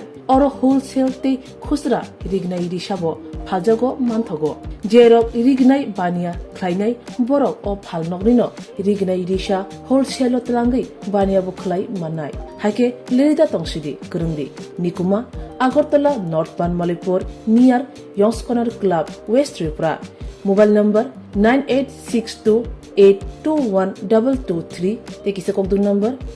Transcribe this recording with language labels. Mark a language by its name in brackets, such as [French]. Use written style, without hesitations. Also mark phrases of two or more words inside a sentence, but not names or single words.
[Bodo] अरो होलसेल ते खुसरा रिगनाय रिसाबो फाजगो मानथगो जेरक रिगनाय बानिया ख्लाइनाय बरक अ फाल नकनिनो रिगनाय रिसा होलसेल तलांगै बानियाबो ख्लाइ मानाय हाइके लिरिदा तंसिदि करंदि निकुमा आगरतला नॉर्थ बानमालीपुर नियर यंग्स कॉर्नर क्लब वेस्ट त्रिपुरा [English] mobile number [Bodo] 9862821223 ते किसे कोक दूर नंबर